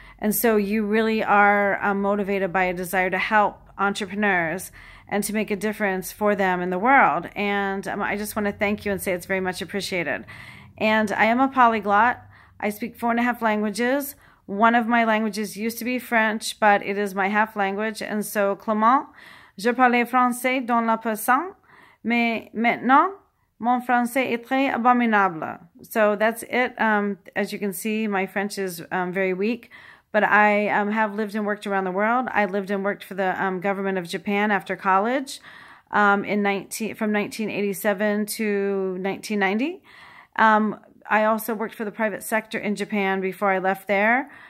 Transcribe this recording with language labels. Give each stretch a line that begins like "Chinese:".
English: And so you really are motivated by a desire to help entrepreneurs and to make a difference for them in the world. And I just want to thank you and say it's very much appreciated. And I am a polyglot. I speak 4.5 languages. One of my languages used to be French, but it is my half language. And so,
French: Clement, je parlais français dans le passé, mais maintenant, mon français est très abominable.
English: So that's it. As you can see, my French is very weak. But I have lived and worked around the world. I lived and worked for the government of Japan after college from 1987 to 1990. I also worked for the private sector in Japan before I left there.